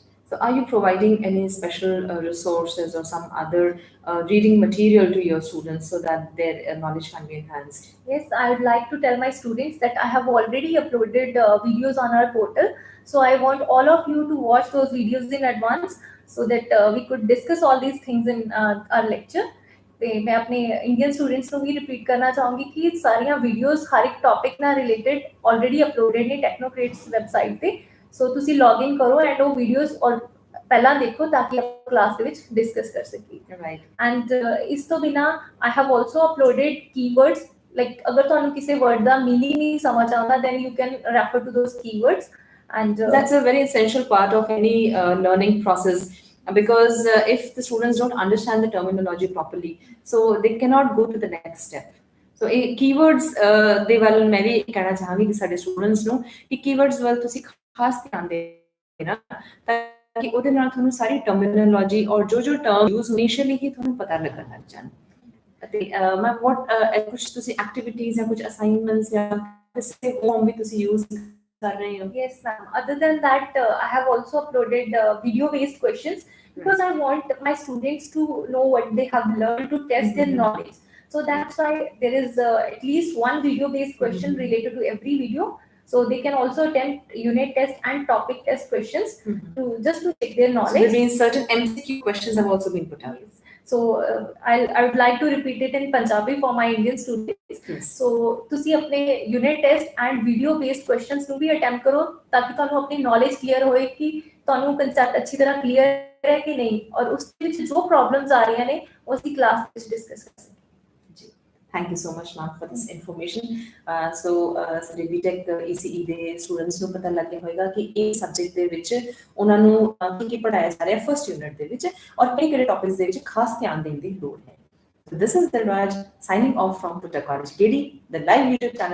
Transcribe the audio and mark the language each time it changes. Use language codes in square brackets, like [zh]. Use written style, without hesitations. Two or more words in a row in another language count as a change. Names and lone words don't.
[en] So are you providing any special resources or some other reading material to your students so that their knowledge can be enhanced? Yes, I would like to tell my students that I have already uploaded videos on our portal. So I want all of you to watch those videos in advance so that we could discuss all these things in our lecture. [pa] ਤੇ ਮੈਂ ਆਪਣੇ [en] Indian students [pa] ਨੂੰ ਵੀ ਰਿਪੀਟ ਕਰਨਾ ਚਾਹੂੰਗੀ ਕਿ ਸਾਰੀਆਂ ਵੀਡੀਓਜ਼ ਹਰ ਇੱਕ ਟੌਪਿਕ ਨਾਲ [en] related already uploaded [pa] ਨੇ ਟੈਕਨੋਕ੍ਰੇਟਸ ਵੈਬਸਾਈਟ ਤੇ। ਸੋ ਤੁਸੀਂ [en] log in [pa] ਕਰੋ ਐਂਡ ਉਹ ਵੀਡੀਓਜ਼ ਪਹਿਲਾਂ ਦੇਖੋ ਤਾਂ ਕਿ ਆਪਾਂ ਕਲਾਸ ਦੇ ਵਿੱਚ ਡਿਸਕਸ ਕਰ ਸਕੀਏ। ਰਾਈਟ। ਐਂਡ ਇਸ ਤੋਂ ਬਿਨਾਂ [en] I have also uploaded keywords, [pa] ਲਾਈਕ ਅਗਰ ਤੁਹਾਨੂੰ ਕਿਸੇ ਵਰਡ ਦਾ ਮੀਨਿੰਗ ਨਹੀਂ ਸਮਝ ਆਉਂਦਾ [en] then you can refer to those keywords. And that's a very essential part of any learning process, because if the students don't understand the terminology properly, so they cannot go to the next step. So keywords [pa] ਦੇ ਵੱਲ ਮੈਂ ਵੀ ਕਹਿਣਾ ਚਾਹਾਂਗੀ ਕਿ ਸਾਡੇ ਸਟੂਡੈਂਟਸ ਨੂੰ ਕਿ ਕੀਵਰਡਸ ਵੱਲ ਤੁਸੀਂ ਖਾਸ ਧਿਆਨ ਦੇਣਾ ਤਾਂ ਕਿ ਉਹਦੇ ਨਾਲ ਤੁਹਾਨੂੰ ਸਾਰੀ ਟਰਮੀਨੋਲੋਜੀ ਔਰ ਜੋ [en] term use initially [pa] ਹੀ ਤੁਹਾਨੂੰ ਪਤਾ ਲੱਗਣ ਲੱਗ ਜਾਣ। ਅਤੇ ਮੈਂ ਕੁਝ ਤੁਸੀਂ ਐਕਟੀਵਿਟੀਜ਼ ਜਾਂ ਕੁਝ ਅਸਾਈਨਮੈਂਟਸ ਜਾਂ ਕਿਸੇ ਹੋਮ ਵੀ ਤੁਸੀਂ ਯੂਜ਼ ਕਰ ਰਹੇ ਹੋ? [en] Yes, ma'am. Other than that, I have also uploaded video-based questions because I want my students to know what they have learned to test their knowledge. So that's why there is at least one video-based question related to every video. So they can also attempt unit test and topic test questions to check their knowledge. So there means certain MCQ questions have also been put out. Yes. So I would like to repeat it in Punjabi for my Indian students. Yes. [pa] So ਤੁਸੀਂ ਆਪਣੇ [en] unit test and video based questions [pa] ਨੂੰ ਵੀ attempt ਕਰੋ ਤਾਂ ਕਿ ਤੁਹਾਨੂੰ ਆਪਣੀ [en] knowledge clear [pa] ਹੋਏ ਕਿ ਤੁਹਾਨੂੰ concept ਅੱਛੀ ਤਰ੍ਹਾਂ clear ਹੈ ਕਿ ਨਹੀਂ, ਔਰ ਉਸ ਵਿੱਚ ਜੋ problems ਆ ਰਹੀਆਂ ਨੇ ਉਹ ਅਸੀਂ class ਵਿੱਚ discuss ਕਰ ਸਕਦੇ। [en] Thank you so much, ma'am, for this information. [pa] So ਸਾਡੇ B.Tech ECE ਦੇ ਸਟੂਡੈਂਟਸ ਨੂੰ ਪਤਾ ਲੱਗਿਆ ਹੋਵੇਗਾ ਕਿ ਇਹ ਸਬਜੈਕਟ ਦੇ ਵਿੱਚ ਉਹਨਾਂ ਨੂੰ ਕੀ ਪੜਾਇਆ ਜਾ ਰਿਹਾ [en] first unit [pa] ਦੇ ਵਿੱਚ ਔਰ ਕਿਹੜੇ ਟੌਪਿਕਸ ਦੇ ਵਿੱਚ ਖਾਸ ਧਿਆਨ ਦੇਣ ਦੀ ਲੋੜ ਹੈ। [en] So this is Dilraj signing off from B.Tech College KD, the live YouTube channel